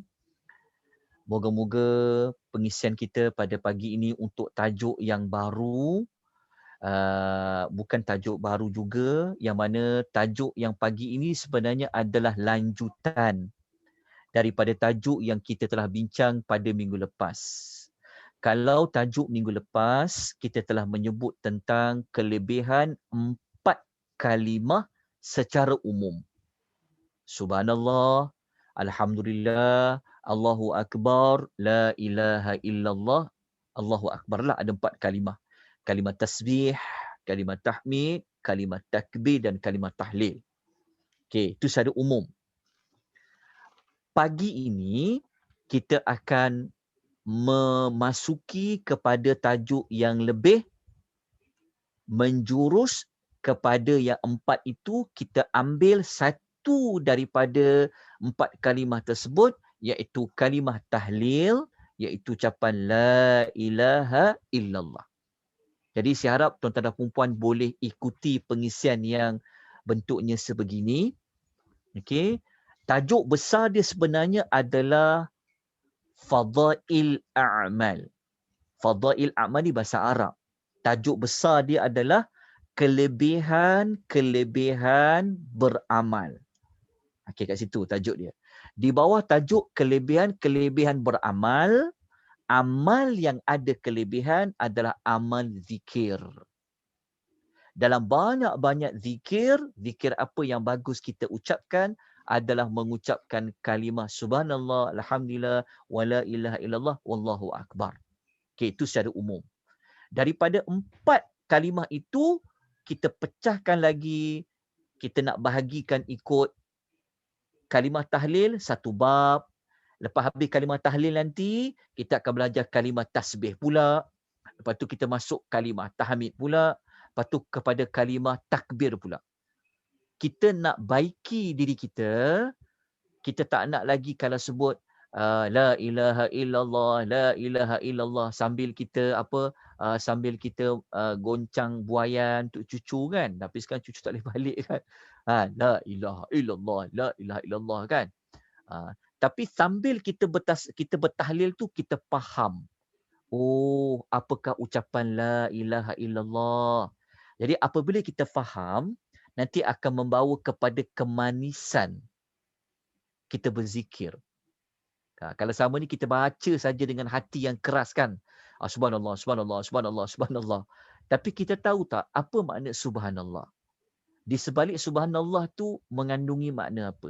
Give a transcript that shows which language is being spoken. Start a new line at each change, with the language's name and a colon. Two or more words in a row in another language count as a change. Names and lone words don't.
Malay: Moga-moga pengisian kita pada pagi ini untuk tajuk yang baru, bukan tajuk baru juga, yang mana tajuk yang pagi ini sebenarnya adalah lanjutan daripada tajuk yang kita telah bincang pada minggu lepas. Kalau tajuk minggu lepas, kita telah menyebut tentang kelebihan 4 kalimah secara umum.
Arabic: سبحان الله، الحمد لله، الله أكبر، لا إله إلا الله، الله أكبر
Malay: lah, ada 4 kalimah. Kalimah tasbih, kalimah tahmid, kalimah takbir dan kalimah tahlil. Okey, itu secara umum. Pagi ini kita akan memasuki kepada tajuk yang lebih menjurus kepada yang 4 itu. Kita ambil satu daripada 4 kalimah tersebut, iaitu kalimah tahlil, iaitu ucapan
Arabic: لا إله إلا الله.
Malay: Jadi saya harap tuan-tuan dan puan-puan boleh ikuti pengisian yang bentuknya sebegini. Okey. Tajuk besar dia sebenarnya adalah Fadail A'mal. Fadail A'mal ni bahasa Arab. Tajuk besar dia adalah kelebihan-kelebihan beramal. Okey, kat situ tajuk dia. Di bawah tajuk kelebihan-kelebihan beramal, amal yang ada kelebihan adalah amal zikir. Dalam banyak-banyak zikir apa yang bagus kita ucapkan adalah mengucapkan kalimah
Arabic: سبحان الله، الحمد لله، ولا إله إلا الله، والله أكبر.
Malay: Okey, itu secara umum. Daripada 4 kalimah itu, kita pecahkan lagi, kita nak bahagikan ikut kalimah tahlil, satu bab. Lepas habis kalimah tahlil nanti, kita akan belajar kalimah tasbih pula. Lepas tu kita masuk kalimah tahmid pula. Lepas tu kepada kalimah takbir pula. Kita nak baiki diri kita, kita tak nak lagi kalau sebut
Arabic: لا إله إلا الله، لا إله إلا الله
Malay: sambil kita goncang buayan untuk cucu kan. Tapi sekarang cucu tak boleh balik kan.
Arabic: لا إله إلا الله، لا إله إلا الله kan.
Malay: Tapi sambil kita bertahlil tu kita faham. Oh, apakah ucapan
Arabic: لا إله إلا الله.
Malay: Jadi apabila kita faham, nanti akan membawa kepada kemanisan kita berzikir. Kalau sama ni kita baca saja dengan hati yang keras kan.
Arabic: سبحان الله، سبحان الله، سبحان الله، سبحان الله.
Malay: Tapi kita tahu tak apa makna subhanallah? Di sebalik subhanallah tu mengandungi makna apa?